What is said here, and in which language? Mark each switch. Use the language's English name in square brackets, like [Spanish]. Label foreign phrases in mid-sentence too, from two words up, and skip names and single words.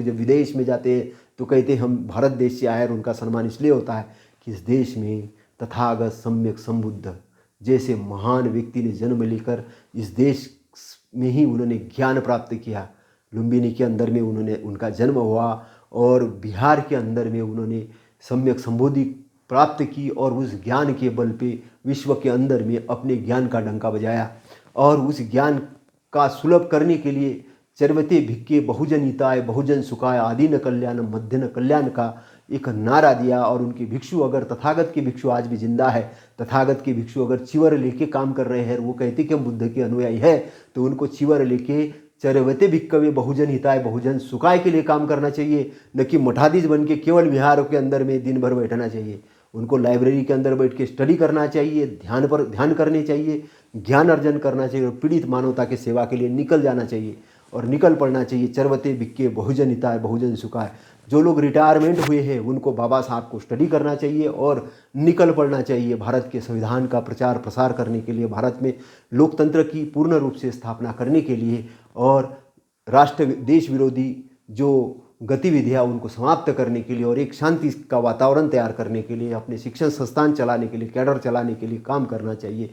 [Hindi] जब विदेश में जाते हैं तो कहते हैं हम भारत देश से आए, और उनका सम्मान इसलिए होता है कि इस देश में तथागत सम्यक संबुद्ध जैसे महान व्यक्ति ने जन्म लेकर इस देश में ही उन्होंने ज्ञान प्राप्त किया। लुम्बिनी के अंदर में उनका जन्म हुआ, और बिहार के अंदर में उन्होंने सम्यक संबोधि प्राप्त की, और उस ज्ञान के बल पे विश्व के अंदर में अपने ज्ञान का डंका बजाया, और उस ज्ञान का सुलभ करने के लिए [Pali] चरवते भिक्के बहुजन हिताय बहुजन सुखाय आदि न कल्याण मध्य न कल्याण [Hindi] का एक नारा दिया। और उनके भिक्षु, अगर तथागत के भिक्षु आज भी जिंदा है, तथागत के भिक्षु अगर चिवर लेके काम कर रहे हैं, वो कहते कि हम बुद्ध के अनुयायी है, तो उनको चिवर लेके [Pali] चरवते भिक्कवे बहुजन हिताय बहुजन सुखाय [Hindi] के लिए काम करना चाहिए, न कि मठाधीश बन के केवल विहारों के अंदर में दिन भर बैठना चाहिए। उनको लाइब्रेरी के अंदर बैठ के स्टडी करना चाहिए, ध्यान करने चाहिए, ज्ञान अर्जन करना चाहिए और पीड़ित मानवता के सेवा के लिए निकल जाना चाहिए और निकल पड़ना चाहिए। [Pali] चरवते भिक्के बहुजन हिताय बहुजन सुखाय। [Hindi] जो लोग रिटायरमेंट हुए हैं उनको बाबा साहब को स्टडी करना चाहिए और निकल पड़ना चाहिए भारत के संविधान का प्रचार प्रसार करने के लिए, भारत में लोकतंत्र की पूर्ण रूप से स्थापना करने के लिए और राष्ट्र देश विरोधी जो गतिविधियाँ उनको समाप्त करने के लिए और एक शांति का वातावरण तैयार करने के लिए, अपने शिक्षण संस्थान चलाने के लिए, कैडर चलाने के लिए काम करना चाहिए।